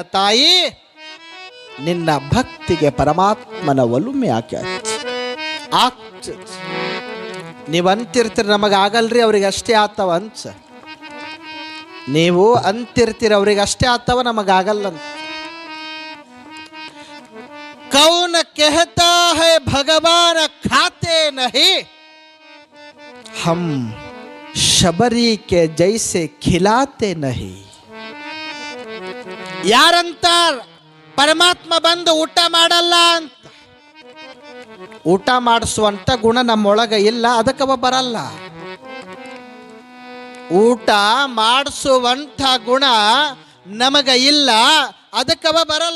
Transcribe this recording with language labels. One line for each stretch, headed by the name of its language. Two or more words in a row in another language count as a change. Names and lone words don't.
Kannada: ತಾಯಿ, ನಿನ್ನ ಭಕ್ತಿಗೆ ಪರಮಾತ್ಮನ ಒಲುಮೆ ಆಗ್ತದೆ. ನೀವು ಅಂತಿರ್ತೀರಿ ನಮಗೆ ಆಗಲ್ರಿ, ಅವ್ರಿಗೆ ಅಷ್ಟೇ ಆತವ ಅಂತ. ನೀವು ಅಂತಿರ್ತೀರಿ ಅವ್ರಿಗೆ ಅಷ್ಟೇ ಆತವ, ನಮಗಾಗಲ್ಲ ಅಂತ.
Hindi: ಕೌನ कहता है भगवान खाते नहीं, हम ಶಬರಿ के जैसे खिलाते नहीं.
Kannada: ಯಾರಂತಾರ ಪರಮಾತ್ಮ ಬಂದು ಊಟ ಮಾಡಲ್ಲ ಅಂತ? ಊಟ ಮಾಡಿಸುವಂತ ಗುಣ ನಮ್ಮೊಳಗ ಇಲ್ಲ, ಅದಕ್ಕವ ಬರಲ್ಲ. ಊಟ ಮಾಡಿಸುವಂಥ ಗುಣ ನಮಗ ಇಲ್ಲ, ಅದಕ್ಕವ ಬರಲ್ಲ.